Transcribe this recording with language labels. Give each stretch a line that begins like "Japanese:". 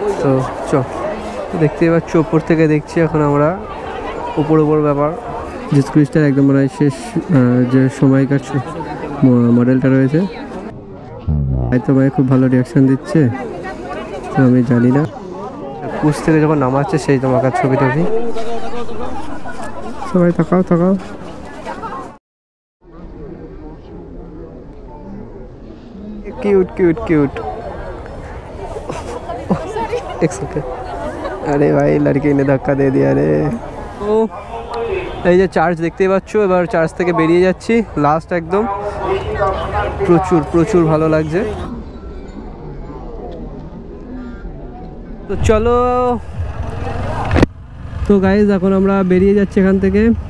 Bangla: তো দেখতেই পাচ্ছ ওপর থেকে দেখছি এখন আমরা উপর ব্যাপার, যীশু খ্রিস্টের একদম মনে হয় শেষ যে সময়কার মডেলটা রয়েছে। হয়তো ভাই খুব ভালো রিয়াকশান দিচ্ছে, তো আমি জানি না। কুচ থেকে যখন নামাচ্ছে সেই তোমার ছবি টবি, সবাই তাকাও।
Hindi: क्यूट अरे भाई लड़की ने धक्का दे दिया रे।
Bangla: তো এই যে চার্চ দেখতেই পাচ্ছ, এবার চার্চ থেকে বেরিয়ে যাচ্ছি, লাস্ট একদম। প্রচুর ভালো লাগছে। তো চলো, তো গাইজ এখন আমরা বেরিয়ে যাচ্ছি এখান থেকে।